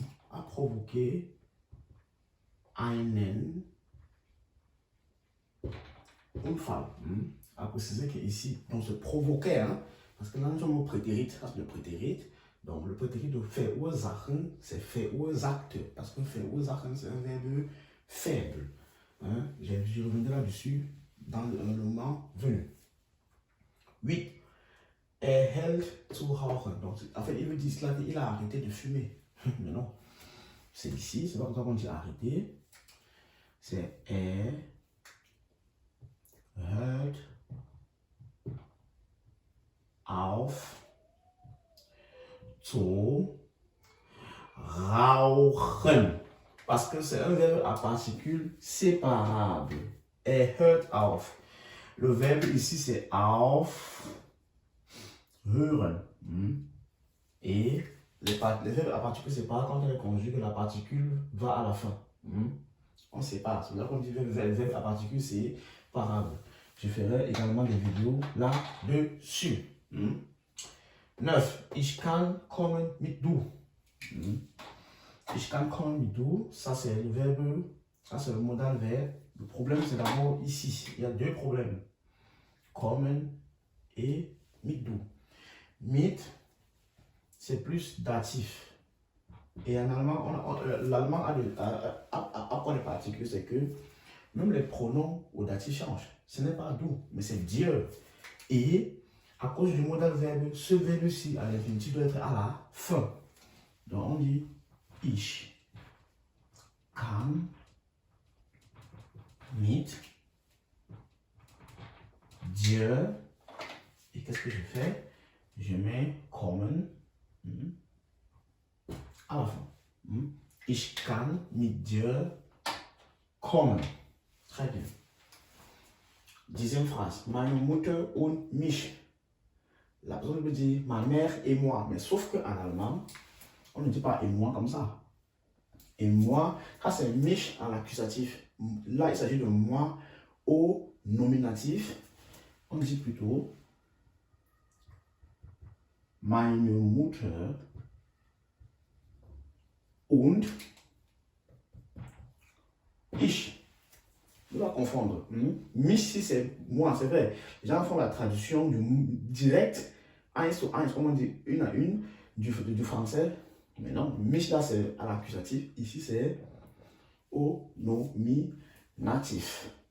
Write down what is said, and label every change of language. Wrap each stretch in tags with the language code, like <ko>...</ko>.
<fr>A provoqué</fr> <de>einen Unfall.</de> <fr>À préciser qu'ici, on se provoquait, parce que là, nous avons le prétérit, ça c'est le prétérit. Donc, le prétérit de verursachen, c'est verursachte, parce que verursachen, c'est un verbe faible. Je reviendrai là-dessus dans le moment venu. 8.</fr> <de>Hält zu rauchen.</de> <fr>Donc, en fait, il veut dire cela qu'il a arrêté de fumer. Mais non. C'est ici, c'est pas comme ça qu'on dit arrêter.</fr> <de>C'est hört auf zu rauchen.</de> <fr>Parce que c'est un verbe à particules séparables.</fr> <de>Hört auf.</de> <fr>Le verbe ici c'est auf, hören. Et les verbes à particules séparées, quand on les conjugue, la particule va à la fin. On sépare. C'est là qu'on dit le verbe à particules séparable. Je ferai également des vidéos là-dessus. 9.</fr> <de>Ich kann kommen mit du. Ich kann kommen mit du.</de> <fr>Ça c'est le verbe, ça c'est le modal verbe. Le problème c'est d'abord ici. Il y a 2 problèmes. kommen et</fr> <de>mit du.</de> <fr>Mit, c'est plus datif. Et en allemand, l'allemand a quoi de particulier, c'est que même les pronoms au datif changent. Ce n'est pas du, mais c'est dir. Et à cause du modal verbe, ce verbe-ci à l'infinitif doit être à la fin. Donc on dit</fr> <de>ich kann mit dir.</de> <fr>Et qu'est-ce que je fais? Je mets kommen à la fin.</fr> <de>Ich kann mit dir kommen.</de> <fr>Très bien. Dixième phrase.</fr> <de>Meine Mutter und mich.</de> <fr>La personne peut dire ma mère et moi. Mais sauf qu'en allemand, on ne dit pas et moi comme ça. Et moi, ça c'est mich à l'accusatif. Là, il s'agit de moi au nominatif. On dit plutôt</fr> <de>meine Mutter und ich.</de> <fr>Ne pas confondre. Mich, si c'est moi, c'est vrai. Les gens font la traduction du direct,</fr> <de>eins zu eins,</de> <fr>comme on dit une à une, du français. Mais non, mich là c'est à l'accusatif. Ici c'est au nominatif.</fr>